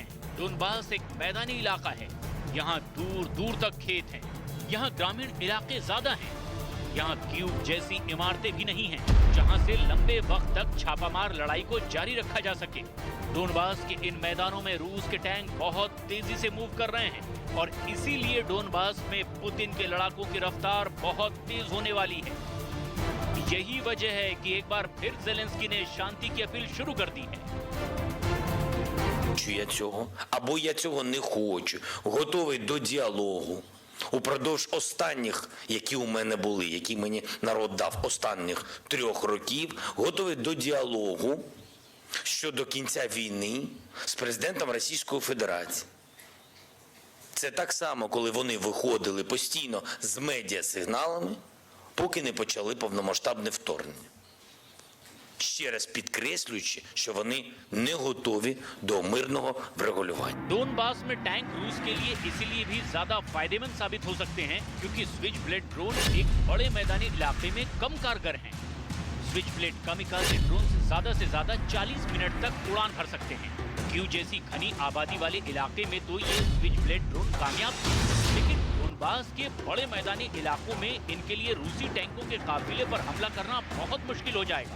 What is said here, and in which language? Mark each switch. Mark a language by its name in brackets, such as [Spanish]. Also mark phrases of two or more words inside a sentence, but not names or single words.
[Hindi] डोनबास एक मैदानी इलाका है, यहाँ दूर दूर तक खेत हैं, यहाँ ग्रामीण इलाके ज्यादा हैं, यहाँ कीव जैसी इमारतें भी नहीं हैं, जहाँ से लंबे वक्त तक छापामार लड़ाई को जारी रखा जा सके। डोनबास के इन मैदानों में रूस के टैंक बहुत तेजी से मूव कर रहे हैं और इसीलिए डोनबास में पुतिन के लड़ाकों की रफ्तार बहुत तेज होने वाली है। यही वजह है कि एक बार फिर ज़ेलेंस्की ने शांति की अपील शुरू कर दी है। [Ukrainian] Я цього, або я цього не хочу, готовий до діалогу. Упродовж останніх, які у мене були, які мені народ дав останніх 3 років, готовий до діалогу щодо кінця війни з президентом Російської Федерації. Це так само, коли вони виходили постійно з медіасигналами, поки не почали повномасштабне вторгнення. Ще раз підкреслюючи, що вони не готові до мирного врегулювання. [Hindi] डोनबास में टैंक रूस के लिए इसीलिए भी ज्यादा फायदेमंद साबित हो सकते हैं क्योंकि स्विच ब्लेड ड्रोन एक बड़े मैदानी इलाके में कम कारगर हैं। स्विच ब्लेड कामिकाज़े ड्रोन से ज्यादा 40 मिनट तक उड़ान भर सकते हैं। कीव जैसी घनी आबादी वाले इलाके में तो ये स्विच ब्लेड ड्रोन कामयाब थे, लेकिन डोनबास के बड़े मैदानी इलाकों में इनके लिए रूसी टैंकों के काफिले पर हमला करना बहुत मुश्किल हो जाएगा।